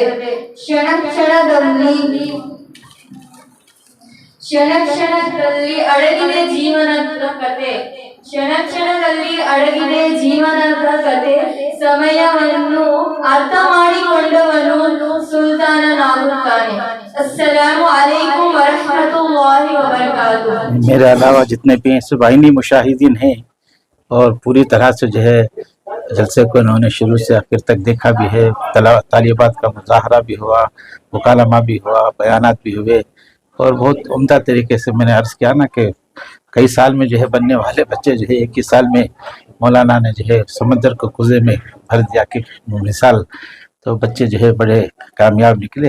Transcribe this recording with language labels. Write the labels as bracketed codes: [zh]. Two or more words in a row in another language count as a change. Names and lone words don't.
[kn] ಕ್ಷಣ ಕ್ಷಣದಲ್ಲಿ ಅಡಗಿದೆ ಜೀವನದ ಕತೆ. ಕ್ಷಣದಲ್ಲಿ ಅಡಗಿದೆ ಜೀವನದ ಕತೆ. ಸಮಯವನ್ನು ಅರ್ಥ ಮಾಡಿಕೊಂಡವನು ಸುಲ್ತಾನನಾಗುತ್ತಾನೆ. [ar] السلام عليكم ورحمة الله وبركاته. [ur] میرے علاوہ جتنے بھی سبائنی مشاہدین ہیں اور پوری طرح سے جو ہے جلسے کو انہوں نے شروع سے آخر تک دیکھا بھی ہے، طالبات کا مظاہرہ بھی ہوا، مکالمہ بھی ہوا، بیانات بھی ہوئے اور بہت عمدہ طریقے سے میں نے عرض کیا نا کہ کئی سال میں جو ہے بننے والے بچے جو ہے ایک ہی سال میں مولانا نے جو ہے سمندر کو کوزے میں بھر دیا کہ مثال، تو بچے جو ہے بڑے کامیاب نکلے.